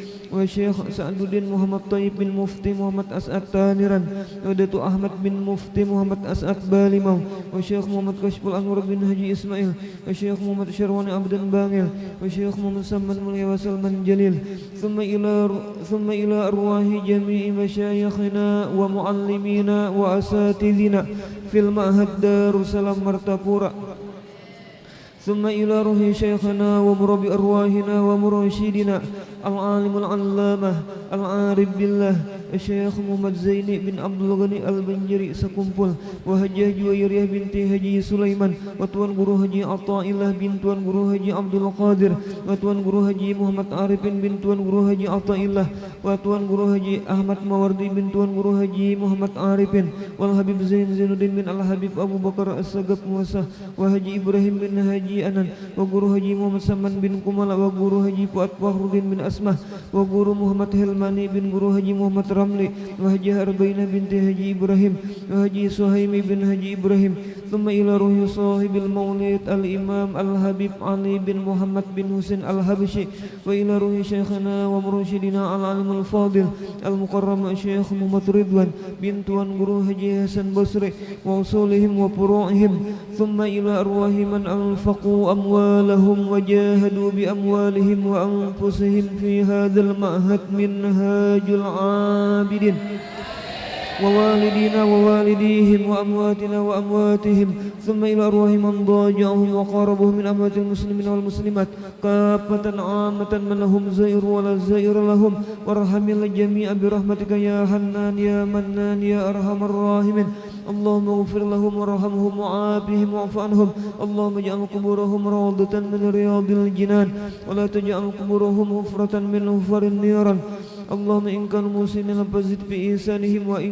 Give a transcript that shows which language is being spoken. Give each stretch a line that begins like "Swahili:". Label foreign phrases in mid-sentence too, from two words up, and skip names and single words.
Arabic: والشيخ سعد الدين محمد طيب بن مفتي محمد أسعد تانيران ودatu أحمد بن مفتي محمد أسعد بالمau والشيخ محمد كشف الأنور بن حجي إسماعيل والشيخ محمد شرواني عبد بانيل والشيخ محمد سلمان مليا وسلمان جليل ثم إلى أرواح جميع مشايخنا ومعلمينا وأساتذنا في المعهد دار السلام مرتapura ثم إلى روح شيخنا ومربي أرواحنا ومرشدنا العالم العلامة العارف بالله الشيخ محمد زيني بن عبد الغني البنجري sekumpul وهجة جويرية بنت هجي سليمان وتوان guru Haji Athaillah bin Tuan guru Haji Abdul Qadir وتوان guru Haji Muhammad Arifin bin Tuan guru Haji Athaillah وتوان guru Haji Ahmad Mawardi bin Tuan guru Haji Muhammad Arifin wal Habib Zainuddin bin Al Habib Abu Bakar As-Sagaf Musa wa Haji Ibrahim bin Haji Anan wa guru Haji Muhammad Saman bin Kumala wa guru Haji Fuad Fakhruddin bin Asmah wa guru Muhammad Hilmani bin guru Haji Muhammad Ramli wa Haji Arbaina binti Haji Ibrahim wa Haji Suhaimi bin Haji Ibrahim ثم إلى روح صاحب المولد الإمام الحبيب علي بن محمد بن حسين الحبشي وإلى روح شيخنا ومرشدنا العالم الفاضل المكرم شيخ محمد رضوان بن Tuan guru حاج حسن بصري وأصولهم وفروعهم ثم إلى أرواح من أنفقوا أموالهم وجاهدوا بأموالهم وأنفسهم في هذا المعهد منهاج العابدين ووالدينا ووالديهم وأمواتنا وأمواتهم ثم إلى أرواح من ضاجعهم وقاربهم من أموات المسلمين والمسلمات كافة عامة من لهم زائر ولا زائر لهم وارحم الجميع برحمتك يا حنان يا منان يا أرحم الراحمين اللهم اغفر لهم وارحمهم وعافهم واعف عنهم اللهم اجعل قبورهم روضة من رياض الجنان ولا تجعل قبورهم حفرة من حفر النيران اللهم إن كانوا مسيئين فزد بإحسانهم